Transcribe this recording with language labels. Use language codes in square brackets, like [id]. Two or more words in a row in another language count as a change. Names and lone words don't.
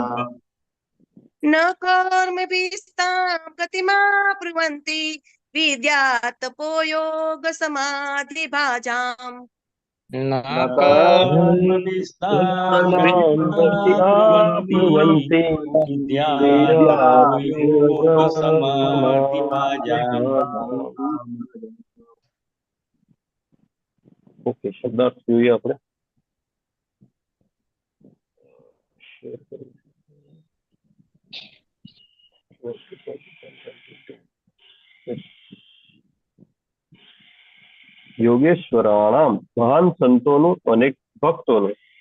[sa] न कर्मभिस्तां गतिमाप्नुवन्ति विद्या तपो योग समाधिभाजाम् न कर्मभिस्तां गतिमाप्नुवन्ति विद्या तपो योगसमाधिभाजाम् [gu] ઓકે શબ્દાર્થ જોઈએ આપણે યોગેશ્વરાણામ મહાન સંતોનું અનેક ભક્તોનું